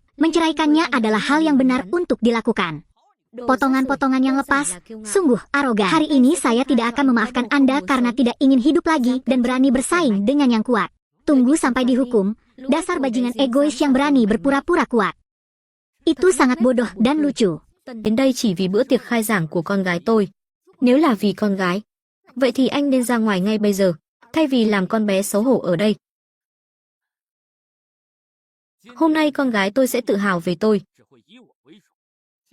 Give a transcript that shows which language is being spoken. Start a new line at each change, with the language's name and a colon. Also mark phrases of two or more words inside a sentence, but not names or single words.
Indonesian: Menceraikannya adalah hal yang benar untuk dilakukan. Potongan-potongan yang lepas, sungguh arogan. Hari ini saya tidak akan memaafkan Anda karena tidak ingin hidup lagi dan berani bersaing dengan yang kuat. Tunggu sampai dihukum, dasar bajingan egois yang berani berpura-pura kuat. Itu sangat bodoh dan lucu.
Vietnamese: Đến đây chỉ vì bữa tiệc khai giảng của con gái tôi. Nếu là vì con gái, vậy thì anh nên ra ngoài ngay bây giờ, thay vì làm con bé xấu hổ ở đây. Hôm nay con gái tôi sẽ tự hào về tôi.